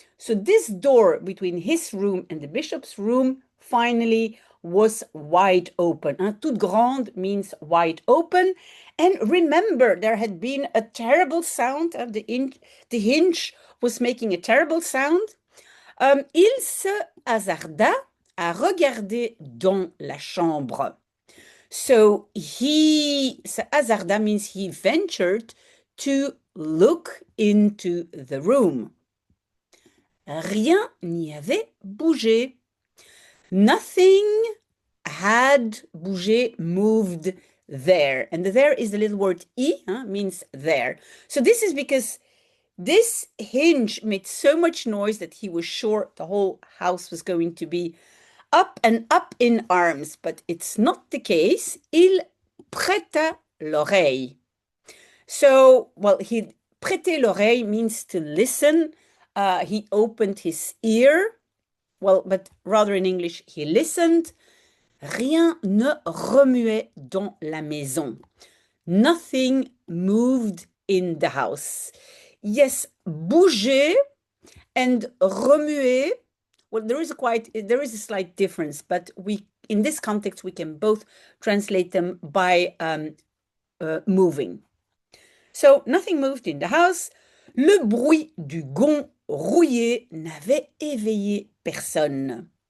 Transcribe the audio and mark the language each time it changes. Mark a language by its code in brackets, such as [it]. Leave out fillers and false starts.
[en] So this door between his room and the bishop's room finally was wide open. Toute grande means wide open. And remember, there had been a terrible sound. The hinge was making a terrible sound. [fr] Il se hasarda à regarder dans la chambre. [en] So se hasarda means he ventured to look into the room. [fr] Rien n'y avait bougé. [en] Nothing had bougé, moved there. And the there is the little word means there. So this is because this hinge made so much noise that he was sure the whole house was going to be up and up in arms. But it's not the case. [fr] Il prêta l'oreille. [en] So, he prêter l'oreille means to listen. He opened his ear. But rather in English, he listened. [fr] Rien ne remuait dans la maison. [en] Nothing moved in the house. Yes, bouger and remuer. Well, there is a slight difference, but in this context, we can both translate them by moving. So nothing moved in the house. [fr] Le bruit du gond rouillé n'avait éveillé personne.